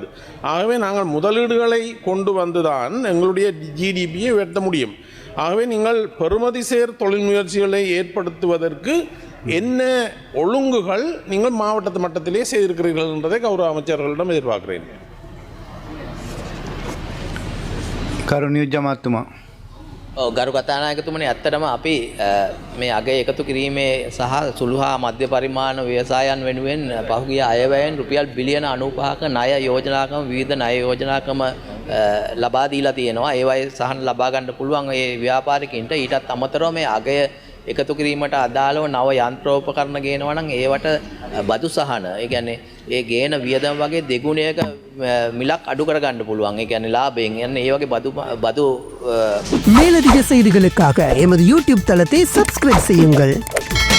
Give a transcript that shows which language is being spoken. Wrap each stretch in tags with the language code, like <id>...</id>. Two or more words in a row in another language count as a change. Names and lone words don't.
<ta>ஆகவே நாங்கள் முதலீடுகளை கொண்டு வந்துதான் எங்களுடைய ஜிடிபியை உயர்த்த முடியும். ஆகவே நீங்கள் பெறுமதி சேர் தொழில் முயற்சிகளை ஏற்படுத்துவதற்கு என்ன ஒழுங்குகள் நீங்கள் மாவட்ட மட்டத்திலே செய்திருக்கிறீர்கள் என்றதை கௌரவ அமைச்சர்களிடம் எதிர்பார்க்கிறேன்.</ta> <si>කරුණියජමාත්තුමා. ගරු කතානායකතුමනි, ඇත්තටම අපි මේ අගය එකතු කිරීමේ සහ සුළු හා මධ්‍ය පරිමාණ ව්‍යවසායන් වෙනුවෙන් පහුගිය අයවැයෙන් රුපියල් බිලියන 95ක ණය යෝජනාකම විවිධ ණය යෝජනාකම ලබා දීලා තියෙනවා. ඒවයි සහන ලබා ගන්න පුළුවන් ඒ ව්‍යාපාරිකයින්ට. ඊටත් අමතරව මේ අගය එකතු කිරීමට අදාළව නව යන්ත්‍රෝපකරණ ගේනවා නම් ඒවට බදු සහන, ඒ කියන්නේ ඒ ගේන වියදම වගේ දෙගුණයක මිලක් අඩු කර ගන්න පුළුවන්. ඒ කියන්නේ ලාභයෙන් යන්නේ ඒ වගේ බදු</si> <ta>மேலதிக செய்திகளுக்காக எமது யூடியூப் தளத்தை சப்ஸ்கிரைப் செய்யுங்கள்.</ta>